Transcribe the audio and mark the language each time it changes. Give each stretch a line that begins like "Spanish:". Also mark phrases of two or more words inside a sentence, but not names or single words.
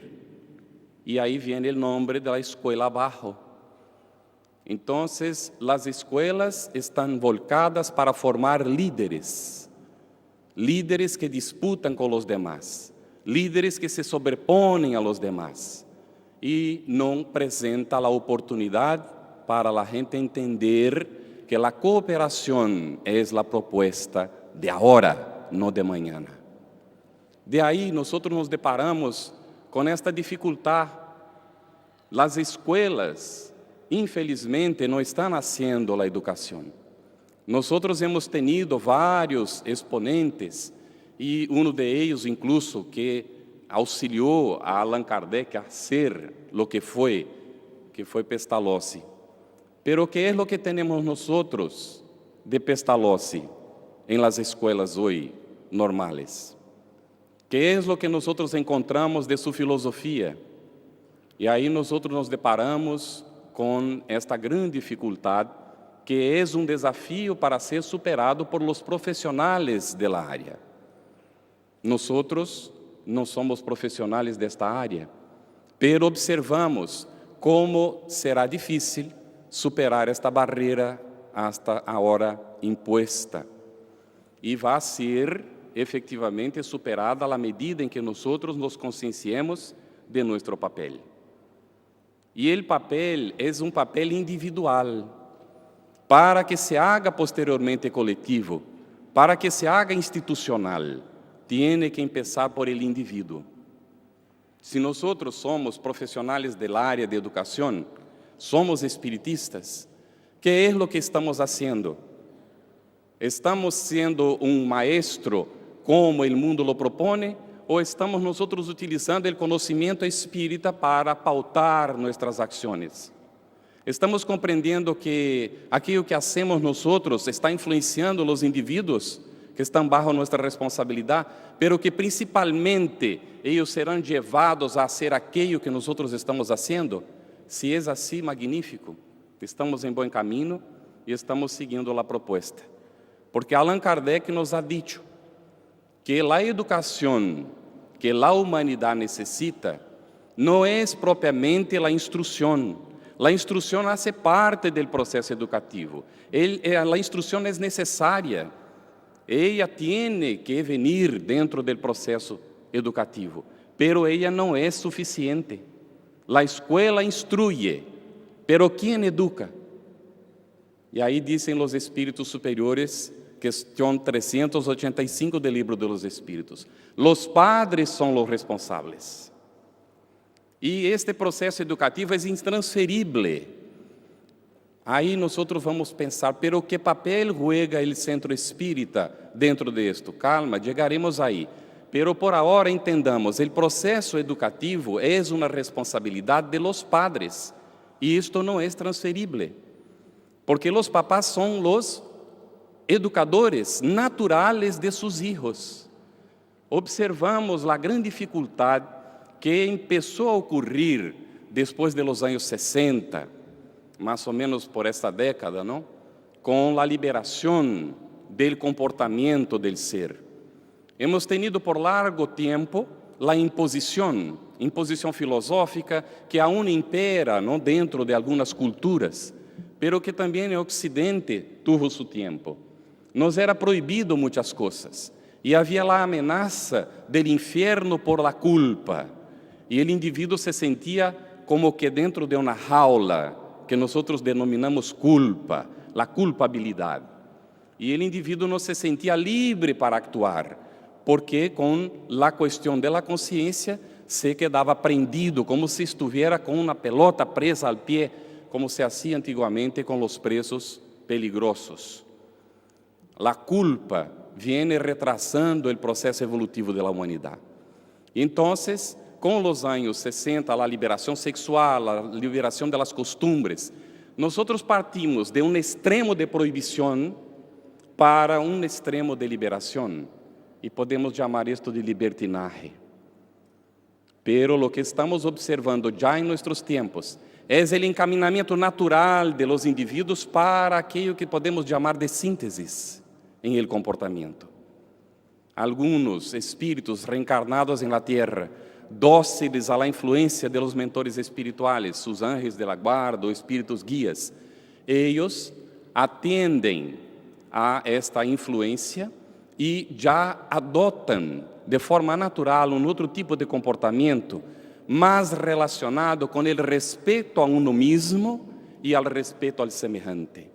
Portuguese: E aí vem o nome da escola abaixo. Então, as escolas estão voltadas para formar líderes. Líderes que disputam com os demais. Líderes que se sobrepõem a
Spanish: los demás.
Portuguese: E não apresenta a oportunidade para a gente entender que a cooperação é a proposta de agora, não de amanhã. De aí, nós nos deparamos com esta dificuldade. As escolas, infelizmente, não estão haciendo a educação. Nós
Spanish: hemos tenido
Portuguese: vários exponentes, e um de eles, incluso, que auxiliou a Allan Kardec a ser o que foi Pestalozzi. Pero que é o que temos nós de Pestalozzi em las escolas hoje normales?
Spanish: ¿Qué es lo que nosotros encontramos de su filosofía? Y ahí nosotros nos deparamos con esta gran dificultad, que es un desafío para ser superado por los profesionales de la área. Nosotros no somos profesionales de esta área, pero observamos cómo será difícil superar esta barreira hasta ahora impuesta.
Portuguese: E vai ser efectivamente superada à medida em que nós nos conscienciemos de nosso papel. E o papel é um papel individual,
Spanish: para que se haga posteriormente coletivo, para que se haga institucional, tiene que empezar por el indivíduo.
Portuguese: Se nós somos profissionais da área de educação,
Spanish: somos espiritistas, ¿qué es lo que estamos haciendo? ¿Estamos siendo un maestro como el mundo lo propone? ¿O estamos nosotros utilizando el conocimiento espírita para pautar nuestras acciones? ¿Estamos comprendiendo que aquello que hacemos nosotros está influenciando los individuos que están bajo nuestra responsabilidad, pero que principalmente ellos serán llevados a hacer aquello que nosotros estamos haciendo? Si es así, magnífico.
Portuguese: Estamos em bom caminho e estamos seguindo a proposta. Porque Allan Kardec
Spanish: nos ha dicho
Portuguese: que a educação que a humanidade necessita não é propriamente a instrução. A instrução hace parte do processo educativo. A instrução é necessária. Ela tem que vir dentro do processo educativo, pero ela não é suficiente. A escola instruye, pero quem educa? E aí dizem os espíritos superiores, questão 385 do livro dos Espíritos: os padres são os responsáveis. E este processo educativo é intransferível. Aí nós vamos pensar, pero que papel juega o centro espírita dentro disto? Calma, chegaremos aí. Pero por agora entendamos, o processo educativo é uma responsabilidade
Spanish: de los padres.
Portuguese: E isto não é transferível. Porque os papás são os educadores naturales de seus hijos. Observamos a grande dificuldade que começou a ocorrer depois dos anos 60, mais ou menos por esta década, não? Com a liberação do comportamento do ser.
Spanish: Hemos tenido por largo
Portuguese: tempo a imposição filosófica que
Spanish: aún impera,
Portuguese: não, dentro de algumas culturas, pero que também no Ocidente tuvo seu tempo. Nos era proibido muitas coisas e havia a ameaça do inferno
Spanish: por la culpa,
Portuguese: e o indivíduo se sentia como que dentro de uma jaula que nós denominamos culpa, a culpabilidade, e o indivíduo não se sentia livre para actuar, porque com a questão da consciência se quedava prendido, como se estivesse com uma pelota presa ao pé, como se hacía antigamente com os presos peligrosos. A culpa
Spanish: viene retrasando
Portuguese: o processo evolutivo da humanidade. Então, com os anos 60, a liberação sexual, a liberação das costumbres, nós partimos de um extremo de proibição para um extremo de liberação. E podemos chamar isto de libertinaje.
Spanish: Pero lo que estamos observando
Portuguese: já em nossos tempos é o encaminhamento natural
Spanish: de los indivíduos
Portuguese: para aquilo que podemos chamar de síntese em el comportamento. Alguns espíritos reencarnados em la terra,
Spanish: dóciles a la influência de los mentores espirituales, sus ángeles de la guarda,
Portuguese: os espíritos guias, eles atendem a esta influência e já adotam de forma natural um outro tipo de comportamento, mais relacionado com o respeito a uno mesmo e ao respeito ao semejante.